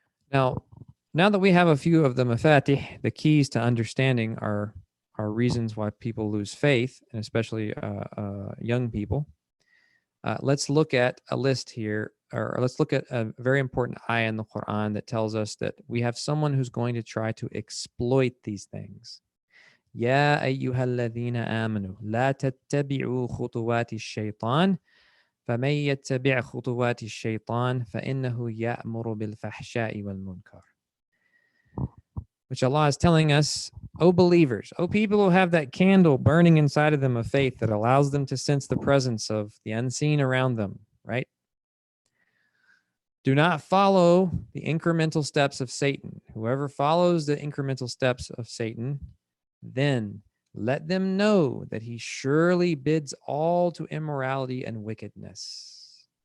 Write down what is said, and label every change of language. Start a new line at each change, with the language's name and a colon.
English: Now that we have a few of the mafatih, the keys to understanding our reasons why people lose faith, and especially young people, let's look at a list here, or let's look at a very important ayah in the Quran that tells us that we have someone who's going to try to exploit these things.
Arabic: يا أيها الذين آمنوا لا تتبعوا خطوات الشيطان فمن يتبع خطوات الشيطان فإنه يأمر بالفحشاء والمنكر.
English: Which Allah is telling us, O believers, O people who have that candle burning inside of them of faith that allows them to sense the presence of the unseen around them, right? Do not follow the incremental steps of Satan. Whoever follows the incremental steps of Satan, then let them know that he surely bids all to immorality and wickedness.